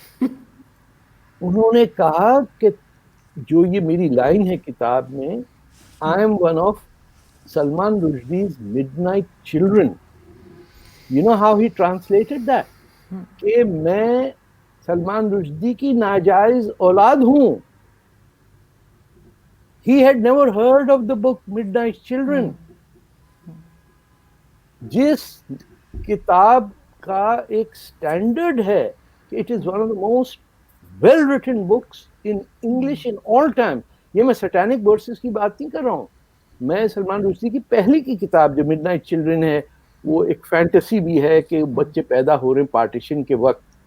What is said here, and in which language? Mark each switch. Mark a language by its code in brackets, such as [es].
[ur] انہوں نے کہا کہ جو یہ میری لائن ہے کتاب میں، [en] I am one of Salman Rushdie's midnight children. You know how he translated that? [ur] کہ میں سلمان رشدی کی ناجائز اولاد ہوں. [en] He had never heard of the book Midnight Children. [ur] جس کتاب کا ایک اسٹینڈرڈ ہے کہ [en] It is one of the most well written books in English in all time. [ur] یہ میں سٹینک ورسز کی بات نہیں کر رہا ہوں. میں سلمان رشدی کی پہلی کی کتاب جو مڈ نائٹ چلڈرن ہے, وہ ایک فینٹیسی بھی ہے کہ بچے پیدا ہو رہے ہیں پارٹیشن کے وقت.